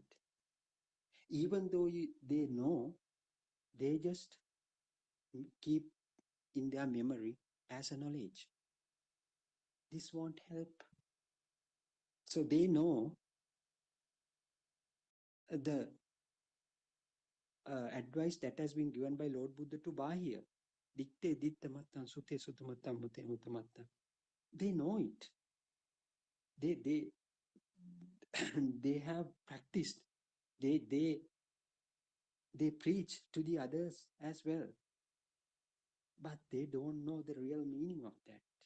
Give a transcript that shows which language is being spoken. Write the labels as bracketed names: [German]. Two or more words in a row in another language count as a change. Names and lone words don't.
[English] Even though they know, they just keep in their memory as a knowledge. This won't help. So they know the advice that has been given by Lord Buddha to Bahya. [Pali] Dikte ditta mattam sute sutta mattam mute mutta mattam. [English] They know it. They they have practiced. They preach to the others as well. But they don't know the real meaning of that.